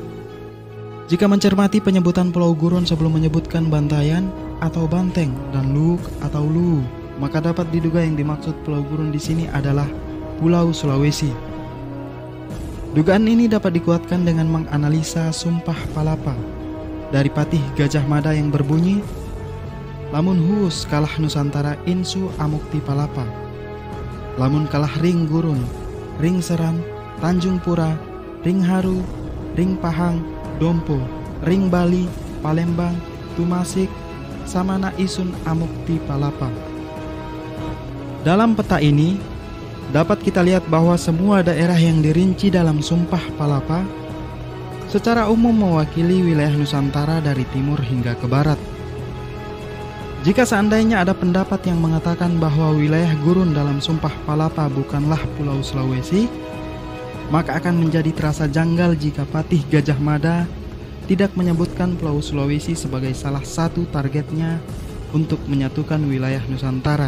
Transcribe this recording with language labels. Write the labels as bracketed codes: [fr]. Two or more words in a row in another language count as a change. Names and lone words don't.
[id] Jika mencermati penyebutan Pulau Gurun sebelum menyebutkan Bantayan atau Banteng dan Luwuk atau Luwu, maka dapat diduga yang dimaksud Pulau Gurun di sini adalah Pulau Sulawesi. Dugaan ini dapat dikuatkan dengan menganalisa Sumpah Palapa dari Patih Gajah Mada yang berbunyi, [kaw] lamun huus kalah Nusantara insu amukti palapa, lamun kalah ring Gurun, ring Seran, Tanjung Pura, ring Haru, ring Pahang, Dompo, ring Bali, Palembang, Tumasik, samana isun amukti palapa. [id] Dalam peta ini dapat kita lihat bahwa semua daerah yang dirinci dalam Sumpah Palapa secara umum mewakili wilayah Nusantara dari timur hingga ke barat. Jika seandainya ada pendapat yang mengatakan bahwa wilayah Gurun dalam Sumpah Palapa bukanlah Pulau Sulawesi, maka akan menjadi terasa janggal jika Patih Gajah Mada tidak menyebutkan Pulau Sulawesi sebagai salah satu targetnya untuk menyatukan wilayah Nusantara.